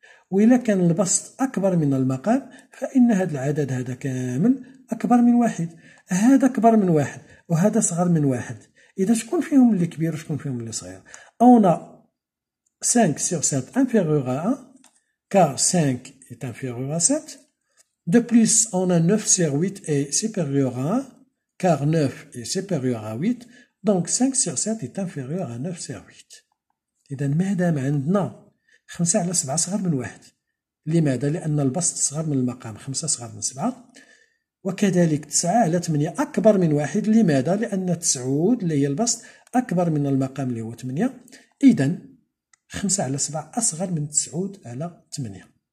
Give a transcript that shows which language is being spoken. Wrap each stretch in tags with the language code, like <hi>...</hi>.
<ar>وإلا كان البسط أكبر من المقام فإن هذا العدد هذا كامل أكبر من 1. هذا أكبر من 1 وهذا صغر من 1. إذا شكون فيهم اللي كبير وشكون فيهم اللي صغير؟</ar> <fr>On a 5 sur 7 inférieur à 1 car 5 est inférieur à 7. De plus, on a 9 sur 8 est supérieur à 1, car 9 est supérieur à 8, donc 5 sur 7 est inférieur à 9 sur 8.</fr> <ar>إذا مادام عندنا 5 على 7 صغر من 1. لماذا؟ لأن البسط صغر من المقام، 5 صغر من 7. وكذلك 9 على 8 أكبر من 1. لماذا؟ لأن 9 اللي هي البسط أكبر من المقام اللي هو 8. إذا 5 على 7 أصغر من 9 على 8.</ar>